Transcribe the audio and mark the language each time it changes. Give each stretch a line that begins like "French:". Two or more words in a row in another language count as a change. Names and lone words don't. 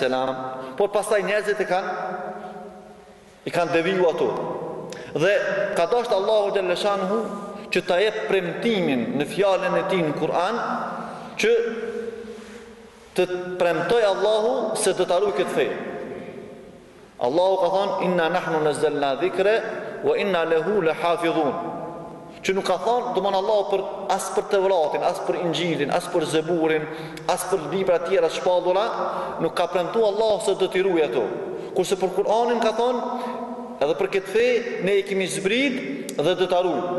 Albanian: por pastaj njerëzit i kanë deviju ato. Dhe ka dashur Allahu
Arabic: جل شأنه
Albanian: që ta jep premtimin në fjalën e tij në Kur'an, që të premtoj Allahu se do ta ruaj këtë fe. Allahu ka thënë
Arabic: إنا نحن نزلنا الذكر وإنا له لحافظون.
Albanian: Që nuk ka thënë domon Allahu as për Tevratin, as për Injilin, as për Zeburin, as për libra të tjera shpallura, nuk ka premtuar Allahu se do t'i ruaj ato. Kurse për Kur'anin ka thënë edhe për këtë fe ne e kemi zbrit dhe do ta ruaj.